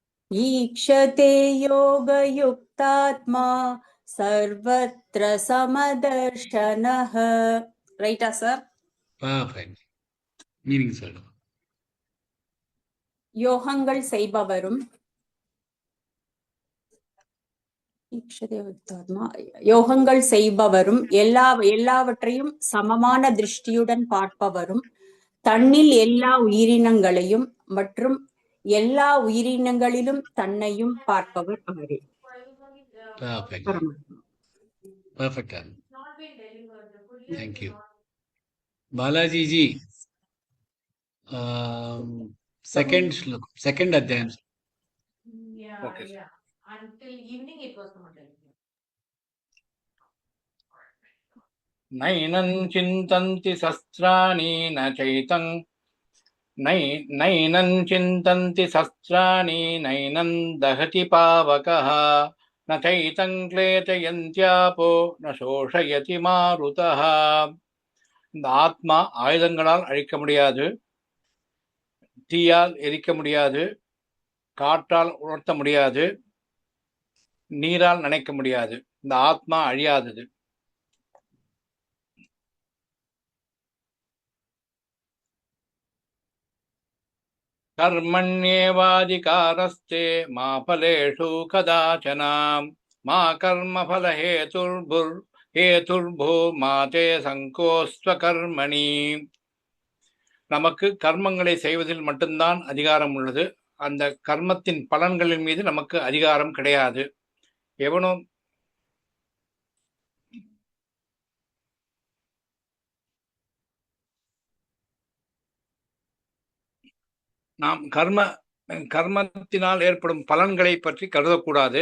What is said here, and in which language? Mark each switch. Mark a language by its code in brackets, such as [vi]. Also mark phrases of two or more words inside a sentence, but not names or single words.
[sa] ईक्षते योगयुक्तात्मा सर्वत्र समदर्शनः. [ta] ரைட்டா சார்? [en] Perfect. Meaning [ta] சொல்லுங்க. யோகங்கள் செய்பவரும் யோகங்கள் செய்பவரும் எல்லாவற்றையும் சமமான திருஷ்டியுடன் பார்ப்பவரும் தன்னில் எல்லா உயிரினங்களையும் மற்றும் எல்லா உயிரினங்களிலும் தன்னையும் பார்ப்பவர் அவரே. [en] Perfect. Perfect. [ta] தேங்க்யூ. பாலாஜி ஜி, செகண்ட் ஸ்லோகம், செகண்ட் அத்தியாயம். [en] Okay, sir. Until evening it was not like that. [sa] नैनं चिन्तन्ति शस्त्राणि न चैतं नैनं चिन्तन्ति शस्त्राणि नैनं दहति पावकः न चैतं क्लेशयन्त्यापो न शोषयति मारुतः. [ta] இந்த ஆத்மா ஆயுதங்களால் அழிக்க முடியாது, தீயால் எரிக்க முடியாது, காற்றால் உணர்த்த முடியாது, நீரால் நனைக்க முடியாது. இந்த ஆத்மா அழியாதது. [sa] कर्मण्येवाधिकारस्ते मा फलेषु कदाचन मा कर्मफलहेतुर्भो मा ते சங்கோஸ்வகர்மணி. [ta] நமக்கு கர்மங்களை செய்வதில் மட்டும்தான் அதிகாரம் உள்ளது. அந்த கர்மத்தின் பலன்களின் மீது நமக்கு அதிகாரம் கிடையாது. எவனும் நாம் கர்மத்தினால் ஏற்படும் பலன்களை பற்றி கருதக்கூடாது.